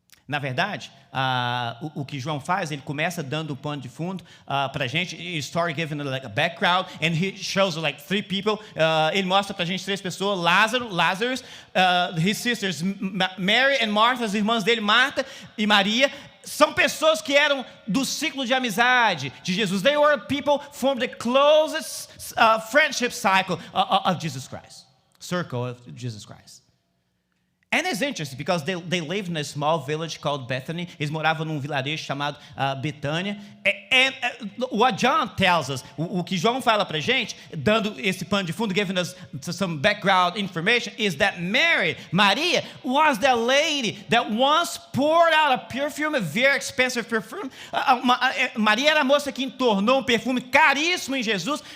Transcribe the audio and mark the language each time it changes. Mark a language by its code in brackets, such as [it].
[pt] Na verdade, o que João faz, ele começa dando o pano de fundo para a gente. [en] He started giving like a background, and he shows like three people. [pt] Ele mostra para a gente três pessoas: Lazarus, [en] his sisters Mary and Martha, [pt] as irmãs dele, Marta e Maria. São pessoas que eram do ciclo de amizade de Jesus. [en] They were people from the closest friendship cycle of Jesus Christ, circle of Jesus Christ. And it's interesting because they lived in a small village called Bethany. [pt] Eles moravam num vilarejo chamado Betânia. [en] And what John tells us, [pt] o que João fala pra gente, dando esse pano de fundo, [en] giving us some background information, is that Maria, was the lady that once poured out a perfume, a very expensive perfume. [pt] Maria era a moça que entornou um perfume caríssimo em Jesus.